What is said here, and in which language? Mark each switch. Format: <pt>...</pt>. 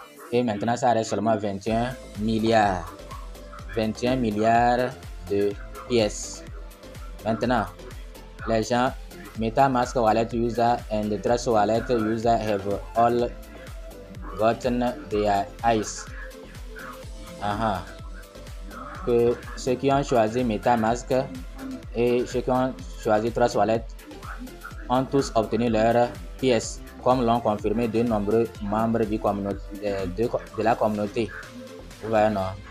<fr>Et maintenant, ça reste seulement 21 milliards. 21 milliards de pièces. Maintenant, les gens,</fr> <en>MetaMask wallet user and the Trust wallet user have all gotten their ICE.</en> <fr>Que ceux qui ont choisi MetaMask et ceux qui ont choisi Trust Wallet ont tous obtenu leurs pièces, comme l'ont confirmé de nombreux membres de la communauté. Vous voyez, non?</fr>